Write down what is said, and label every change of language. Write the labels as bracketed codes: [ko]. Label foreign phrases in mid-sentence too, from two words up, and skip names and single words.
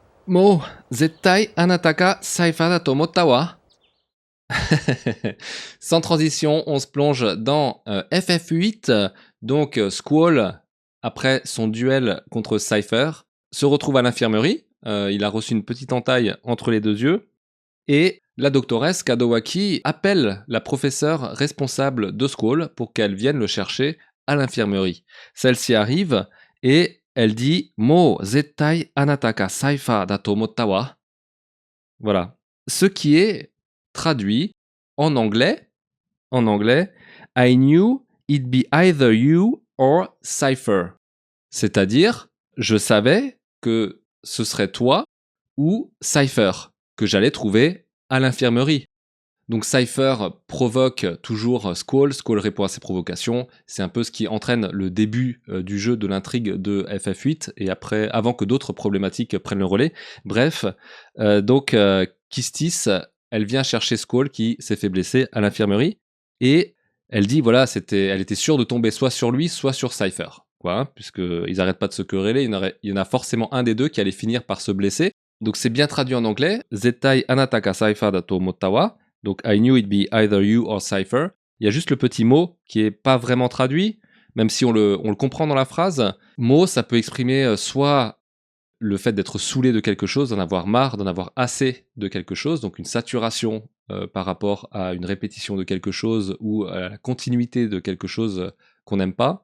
[ja] もう、絶対 あなた が サイファー だ と 思った わ. [fr] Sans transition, on se plonge dans FF8. Donc Squall, après son duel contre Cypher, se retrouve à l'infirmerie. Il a reçu une petite entaille entre les deux yeux. Et la doctoresse Kadowaki appelle la professeure responsable de Squall pour qu'elle vienne le chercher à l'infirmerie. Celle-ci arrive et elle dit [ja] もう 絶対 あなた が サイファー だ と 思った わ. [fr] Voilà. Ce qui est traduit en anglais, [en] I knew it'd be either you or Cypher. [fr] C'est-à-dire, je savais que ce serait toi ou Cypher que j'allais trouver à l'infirmerie. Donc Cypher provoque toujours Squall, Squall répond à ses provocations, c'est un peu ce qui entraîne le début du jeu, de l'intrigue de FF8, et après, avant que d'autres problématiques prennent le relais. Bref, donc Kistis, elle vient chercher Squall qui s'est fait blesser à l'infirmerie, et elle dit, voilà, elle était sûre de tomber soit sur lui, soit sur Cypher, quoi, hein, puisqu'ils n'arrêtent pas de se quereller, il y en a forcément un des deux qui allait finir par se blesser. Donc c'est bien traduit en anglais, [ja] 絶対 あなた が サイファー だ と 思った わ. [en] Donc, I knew it'd be either you or Cypher. [fr] Il y a juste le petit mot qui est pas vraiment traduit, même si on le comprend dans la phrase. Mot, ça peut exprimer soit le fait d'être saoulé de quelque chose, d'en avoir marre, d'en avoir assez de quelque chose, donc une saturation par rapport à une répétition de quelque chose ou à la continuité de quelque chose qu'on n'aime pas.